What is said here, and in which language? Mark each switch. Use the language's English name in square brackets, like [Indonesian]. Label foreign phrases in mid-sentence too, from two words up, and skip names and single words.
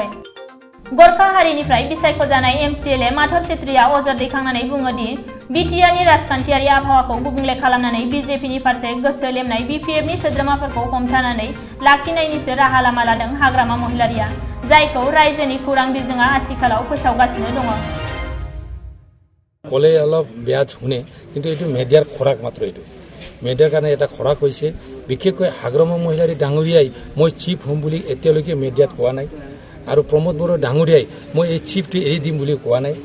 [Bodo] गरखा हारिनिफ्राय बिसायख'जानाय एमसिएलए माधव छेत्रीया अजद दैखांनानै बुङो दि बिटिआरनि राजखान्थियारि आबहावाखौ गुबुंले खालामनानै बिजेपिनि फारसे गोसो लेमनाय बिपिएफनि सोद्रोमाफोरखौ हमथानानै लाखिनायनिसो राहा लामा लादों हाग्रामा महिलारिया, जायखौ रायजोनि खौरां बिजोङा आथिखालाव फोसावगासिनो दङ। [Assamese] কলে অলপ বেয়া শুনে কিন্তু এইটো মিডিয়াৰ খোৰাক মাত্ৰ। এইটো মিডিয়াৰ কাৰণে এটা খোৰাক হৈছে। বিশেষকৈ হাগ্ৰামা মহিলাৰী ডাঙৰীয়াই মই চিফ হ'ম বুলি এতিয়ালৈকে মিডিয়াত কোৱা নাই, আৰু প্ৰমোদ বড়ো ডাঙৰীয়াই মই এই চিফটো এৰি দিম বুলি কোৱা নাই।